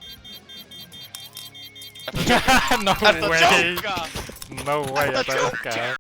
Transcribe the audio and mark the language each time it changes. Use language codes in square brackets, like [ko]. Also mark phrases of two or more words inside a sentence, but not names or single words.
[en] No way. [is] Ertu að djóka? [en] No way, [is] þetta er okkar.